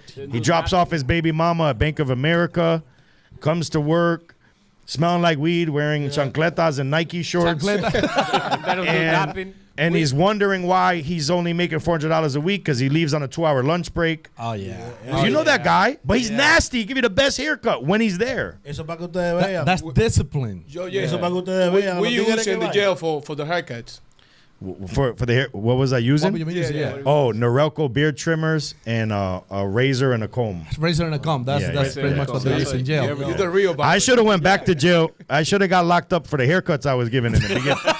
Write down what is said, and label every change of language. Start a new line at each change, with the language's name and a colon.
English: He drops off his baby mama at Bank of America, comes to work, smelling like weed, wearing chancletas and Nike shorts. And he's wondering why he's only making $400 a week because he leaves on a 2-hour lunch break. Oh, yeah. You know that guy, but he's nasty. He give you the best haircut when he's there.
Spanish: Eso para que ustedes vean.
English: That's discipline.
Spanish: Eso para que ustedes vean.
English: We use in the jail for the haircuts. For the hair, what was I using? Oh, Norelco beard trimmers and a razor and a comb. Razor and a comb. That's pretty much what they use in jail. You're the real barber. I should have went back to jail. I should have got locked up for the haircuts I was given in the beginning.